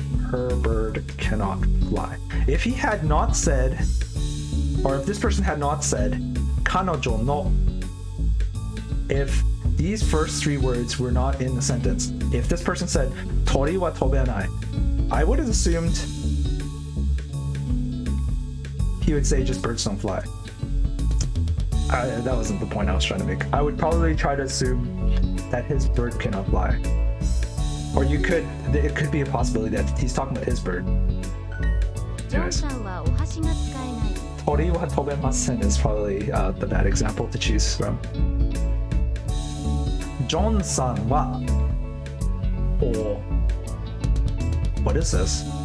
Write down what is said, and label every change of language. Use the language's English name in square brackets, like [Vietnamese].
[English] Her bird cannot fly. If he had not said, or if this person had not said 彼女の, if these first three words were not in the sentence, if this person said [Japanese] 鳥は飛べない, [English] I would have assumed he would say just birds don't fly. That wasn't the point I was trying to make. I would probably try to assume that his bird cannot fly. Or it could be a possibility that he's talking about his bird. [Japanese] ジョンさんはお箸が使えない。鳥は飛べません [English] is probably the bad example to choose from. ジョンさんは or what is this?